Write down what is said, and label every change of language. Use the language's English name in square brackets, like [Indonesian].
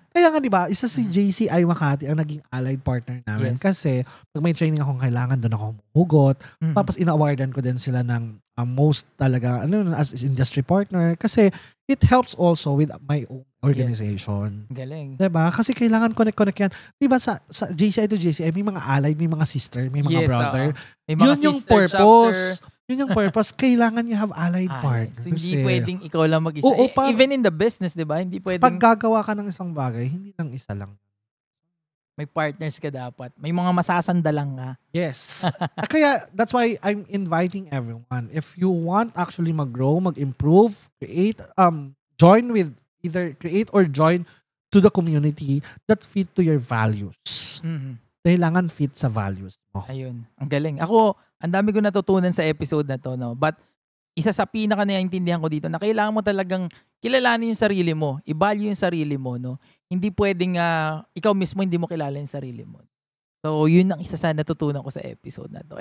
[Filipino] Kaya nga, di ba, isa si JCI Makati ang naging allied partner namin. [English] Yes. [Filipino] Kasi, pag may training akong kailangan, doon ako humuhugot. Mhm. Tapos, ina-awardan ko din sila ng [English] most talaga, as industry partner. Kasi, it helps also with my own organization. [Filipino] Galing. Diba? Kasi kailangan connect yan. Diba sa JCI to JCI, may mga ally, may mga sister, may mga brother. May mga Yun yung sister purpose. chapter. Yun yung purpose. Kailangan [English] you have allied partners. [Filipino] So, hindi pwedeng ikaw lang mag-isa. Oo, Even in the business, di ba? Hindi pwedeng... Pag gagawa ka ng isang bagay, hindi lang isa lang. May partners ka dapat. May mga masasandalang ka. [English] Yes. Kaya, that's why I'm inviting everyone. If you want actually [Filipino] mag-grow, mag-improve, [English] join with, either create or join to the community that fit to your values. Mm-hmm. [Filipino] Kailangan fit sa values mo. Ayun. Ang galing. Ako, ang dami ko natutunan sa episode na to, no? But, isa sa pinaka naiintindihan ko dito na kailangan mo talagang kilalanin yung sarili mo, i-value yung sarili mo, no? Hindi pwedeng ikaw mismo hindi mo kilala yung sarili mo. So, yun ang isa sa natutunan ko sa episode na to.